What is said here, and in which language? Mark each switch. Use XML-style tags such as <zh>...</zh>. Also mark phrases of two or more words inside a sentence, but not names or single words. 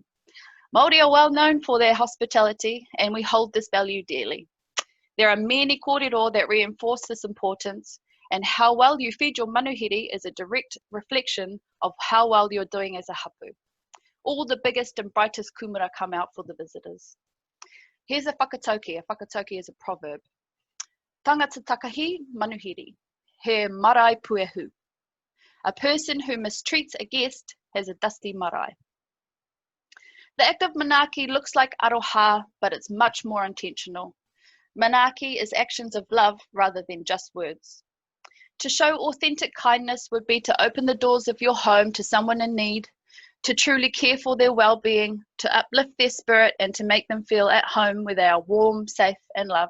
<en>Māori are well known for their hospitality, and we hold this value dearly. There are many kōrero that reinforce this importance, and how well you feed your manuhiri is a direct reflection of how well you're doing as a hapu. All the biggest and brightest kumara come out for the visitors. Here's a whakatauki. A whakatauki is a proverb.</en> <mi>Tangata takahi manuhiri, he marae puehu.</mi> <en>A person who mistreats a guest has a dusty marae. The act of manaaki looks like aroha, but it's much more intentional. Manaaki is actions of love rather than just words. To show authentic kindness would be to open the doors of your home to someone in need, to truly care for their well-being, to uplift their spirit, and to make them feel at home where they are warm, safe, and loved.</en>